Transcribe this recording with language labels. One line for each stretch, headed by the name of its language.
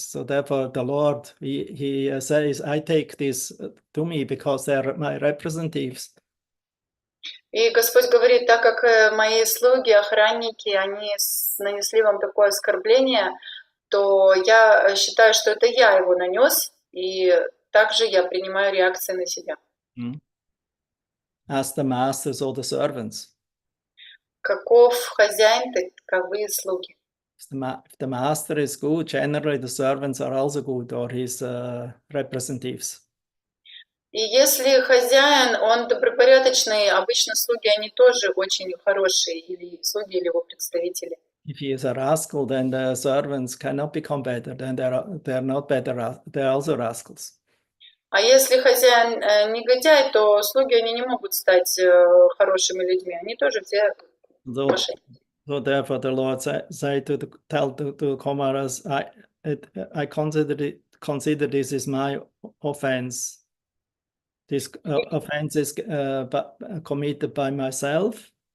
English: So therefore, the Lord, he says, I take this to me because they're my representatives.
Russian: И Господь говорит, так как мои слуги, охранники, они нанесли вам такое оскорбление, то я считаю, что это я его нанес, и также я принимаю реакции на себя.
English: As the masters or the servants.
Russian: Каков хозяин, таковы слуги.
English: If the master is good, generally the servants are also good, or his representatives.
Russian: И если хозяин, он добропорядочный, обычно слуги, они тоже очень хорошие, или слуги, или его представители.
English: If he is a rascal, then the servants cannot become better. Then they're not better. They're also rascals.
Russian: А если хозяин негодяй, то слуги, они не могут стать хорошими людьми. Они тоже все мошенники.
English: So therefore, the Lord said to tell to Kumaras, I consider this is my offense. This offense is committed by myself.